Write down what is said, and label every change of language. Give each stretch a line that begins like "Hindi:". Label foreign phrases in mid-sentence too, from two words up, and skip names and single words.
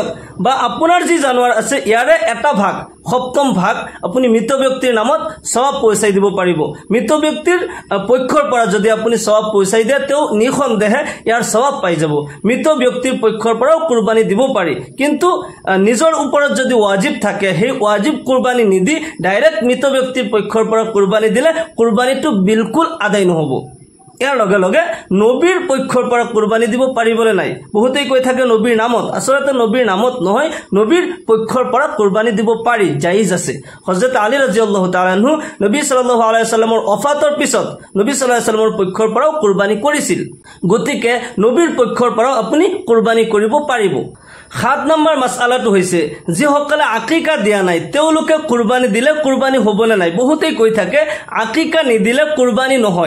Assamese: বা আপোনাৰ যি জানুৱাৰ আছে ইয়াৰে এটা ভাগ, সপ্তম ভাগ আপুনি মৃত ব্যক্তিৰ নামত সওয়াব পইচাই দিব পাৰিব। মৃত ব্যক্তিৰ পক্ষৰ পৰা যদি আপুনি সওয়াব পইচাই দিয়ে, তেওঁ নিঃসন্দেহে ইয়াৰ সওয়াব পাই যাব। মৃত ব্যক্তিৰ পক্ষৰ পৰাও কুরবানি দিব পাৰি, কিন্তু নিজৰ ওপৰত যদি ওয়াজিব থাকে, সেই ওয়াজিব কুরবানি নিদি ডাইৰেক্ট মৃত ব্যক্তিৰ পক্ষৰ পৰা কুরবানি দিলে কুরবানিটো বিলকুল আদায় নহব। ইয়াৰ লগে লগে নবীৰ পক্ষৰ পৰা কুৰবানী দিব পাৰিবনে নাই? বহুতেই কৈ থাকে নবীৰ নামত, আচলতে নবীৰ নামত নহয়, নবীৰ পক্ষৰ পৰা কুৰবানী দিব পাৰি, জায়েজ আছে। হযৰত আলী
Arabic: رضي الله تعالى عنه
Assamese: নবী
Arabic: صلى الله عليه وسلم
Assamese: ওফাতৰ পিছত নবী
Arabic: صلى الله عليه وسلم
Assamese: পক্ষৰ পৰাও কুৰবানী কৰিছিল। গতিকে নবীৰ পক্ষৰ পৰাও আপুনি কুৰবানী কৰিব পাৰিব। 7 নম্বৰ মাসআলাটো হৈছে যিসকলে আকিকা দিয়া নাই তেওঁলোকে কুৰবানী দিলে কুৰবানী হ'বনে নাই? বহুতেই কৈ থাকে আকিকা নিদিলে কুৰবানী নহয়।